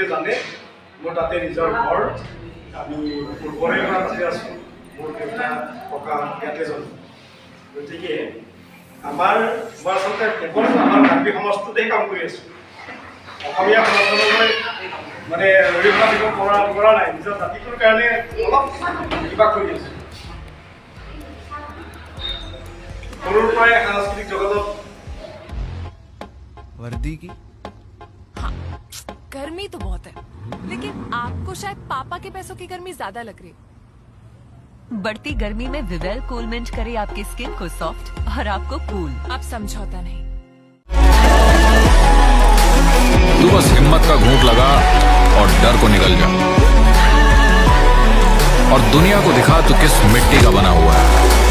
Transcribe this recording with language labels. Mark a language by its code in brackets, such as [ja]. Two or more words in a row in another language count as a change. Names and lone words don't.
[as] জানে মোৰ তাতে নিজৰ ঘৰ আমি পূৰ্বৰে পৰা তাতে আছোঁ মোৰ দেউতা ককা ইয়াতে জন্ম গতিকে মই আচলতে কেৱল আমাৰ কাৰ্বি সমাজটোতেই কাম কৰি আছোঁ অসমীয়া সমাজলৈ মানে অৰিহণা দিব পৰা নাই নিজৰ জাতিটোৰ কাৰণে অলপ কিবা কৰি আছোঁ সৰুৰ পৰাই সাংস্কৃতিক জগতত [hi] वर्दी की? हाँ, गर्मी तो बहुत है, लेकिन आपको शायद पापा के पैसों की गर्मी ज्यादा लग रही। बढ़ती गर्मी में विवेल कूलमेंट करे आपकी स्किन को सॉफ्ट और आपको कूल। आप समझौता नहीं। तू बस हिम्मत का घूंट लगा और डर को निकल जा, और दुनिया को दिखा तू किस मिट्टी का बना हुआ है।